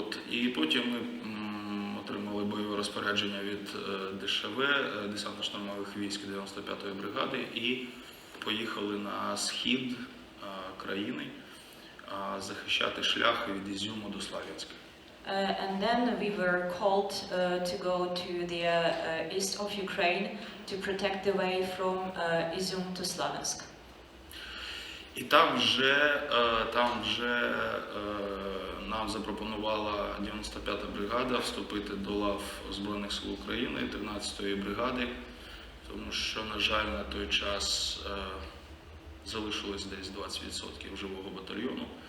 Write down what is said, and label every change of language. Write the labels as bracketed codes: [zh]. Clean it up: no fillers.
[uk] І потім ми отримали бойове розпорядження від ДШВ, десантно-штурмових військ 95-ї бригади, і поїхали на схід країни захищати шлях від Ізюму до Славянська. [en] And then we were called to go to the east of Ukraine to protect the way from Izum to Slaviansk. [uk] І там вже нам запропонувала 95-та бригада вступити до лав Збройних сил України, 13-ї бригади, тому що, на жаль, на той час залишилось десь 20% живого батальйону.